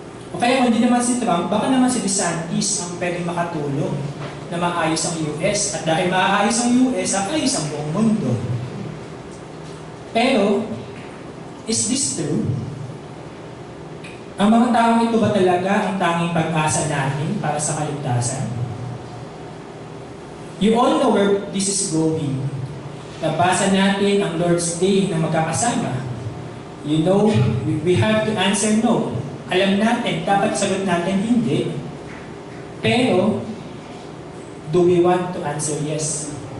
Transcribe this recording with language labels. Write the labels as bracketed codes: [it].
[tl] O kaya kung hindi naman si Trump, baka naman si DeSantis ang pwedeng makatulong na maayos ang US. At dahil maayos ang US, ayos ang buong mundo. Pero, [en] is this true? [tl] Ang mga taong ito ba talaga ang tanging pag-asa natin para sa kaligtasan? [en] You all know where this is going. [tl] Nabasa natin ang Lord's Day na magkakasama. [en] You know, we have to answer no. [tl] Alam natin, dapat sagot natin hindi. [en] Pero, do we want to answer yes?